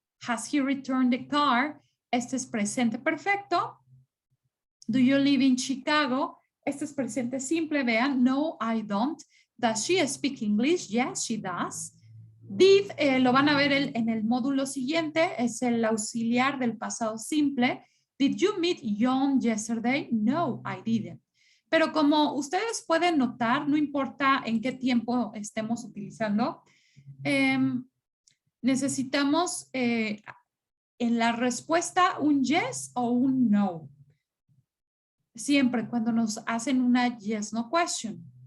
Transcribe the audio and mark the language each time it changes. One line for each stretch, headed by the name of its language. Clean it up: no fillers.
English: Has he returned the car?
Spanish: Este es presente perfecto.
English: Do you live in Chicago?
Spanish: Este es presente simple, vean.
English: No, I don't. Does she speak English? Yes, she does.
Spanish: Did, lo van a ver en el módulo siguiente, es el auxiliar del pasado simple.
English: Did you meet John yesterday? No, I didn't.
Spanish: Pero como ustedes pueden notar, no importa en qué tiempo estemos utilizando, necesitamos en la respuesta un yes o un no. Siempre cuando nos hacen una
English: yes, no question.